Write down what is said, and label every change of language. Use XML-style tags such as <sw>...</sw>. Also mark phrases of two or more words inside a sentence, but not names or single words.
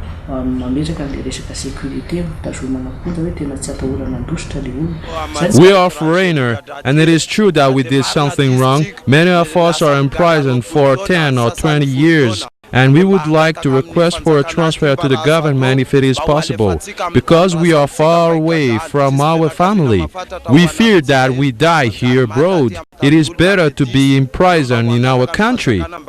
<mg>mametraka an'ilay resaka sécurité mitazomana fonja hoe tena tsy atahorana andositra ilay olona.</mg> <en>We are foreigner, and it is true that we did something wrong. Many of us are in prison for 10 or 20 years. And we would like to request for a transfer to the government if it is possible, because we are far away from our family. We fear that we die here abroad. It is better to be in prison in our country.</en>